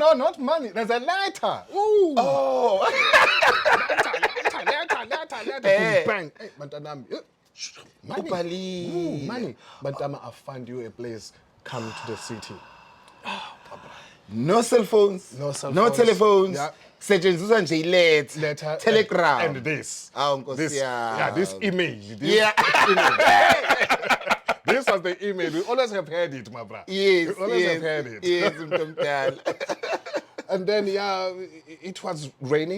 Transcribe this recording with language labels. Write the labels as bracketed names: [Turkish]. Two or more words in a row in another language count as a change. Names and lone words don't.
[English] no, not money. There's a lighter. Ooh. Oh. Lighter. Eh. Bang. Hey, Bantanami. Money. Ubali. Ooh, money. Bantama, I'll find you a place. Come to the city. No cell phones. No cell No phones. telephones. Yeah. [North Ndebele] Setshenziswa nje i-letter. [English] Letter. Telegram. And this. [North Ndebele] Awu, Nkosi [English] This. [North Ndebele] yami. [English] Yeah, this email. This Yeah. This was the email. We always have heard it, my brother. Yes, We always have heard it. Yes, mntomdala. And then, yeah, it was raining.